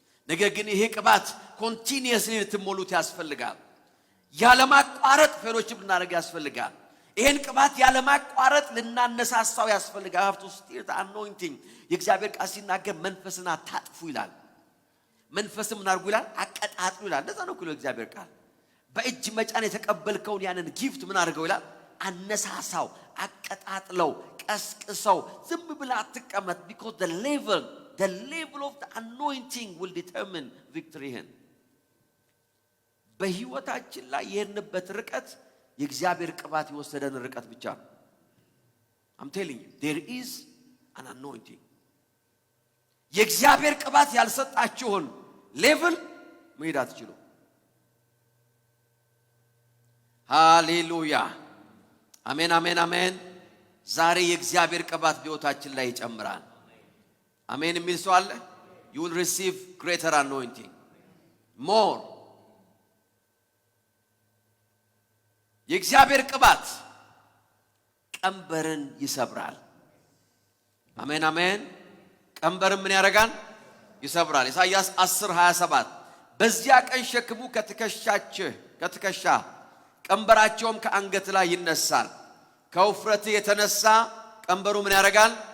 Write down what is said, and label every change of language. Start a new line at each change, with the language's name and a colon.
Amharic: ነገር ግን ይሄ ቅባት ኮንቲኒየስሊ ልትሞሉት ያስፈልጋል። ያለማቋረጥ ፌሎሺፕ ልናደርግ ያስፈልጋል። ይሄን ቅባት ያለማቋረጥ ልናነሳሳው ያስፈልጋል።
English: have to stir the anointing.
Amharic: የእግዚአብሔር ቃል ሲናገር መንፈስን አታጥፉ ይላል። መንፈስም ምን አድርጉ ይላል? አቀጣጥሉ ይላል። እንደዛ ነው እኮ የእግዚአብሔር ቃል። በእጅ መጫን የተቀበልከውን ያንን ጊፍት ምን አድርገው ይላል? አነሳሳው፣ አቀጣጥለው፣ ቀስቅሰው። ዝም ብለህ አትቀመጥ።
English: because the level of the anointing will determine victory.
Amharic: በህይወታችን ላይ የሄድንበት ርቀት የእግዚአብሔር ቅባት የወሰደን ርቀት ብቻ ነው።
English: I'm telling you there is an anointing.
Amharic: የእግዚአብሔር ቅባት ያልሰጣችሁን ሌቭል መሄድ አትችሉ። ሃሌሉያ አሜን አሜን አሜን። ዛሬ የእግዚአብሔር ቅባት በሕይወታችን ላይ ይጨምራል። አሜን የሚል ሰው አለ?
English: you will receive greater anointing, more.
Amharic: የእግዚአብሔር ቅባት ቀንበርን ይሰብራል። አሜን አሜን። ቀንበርን ምን ያደርጋል? ይሰብራል። ኢሳይያስ 10:27 በዚያ ቀን ሸክሙ ከትከሻ ቀንበራቸውም ከአንገት ላይ ይነሳል። ከውፍረት የተነሳ ቀንበሩ ምን ያደርጋል?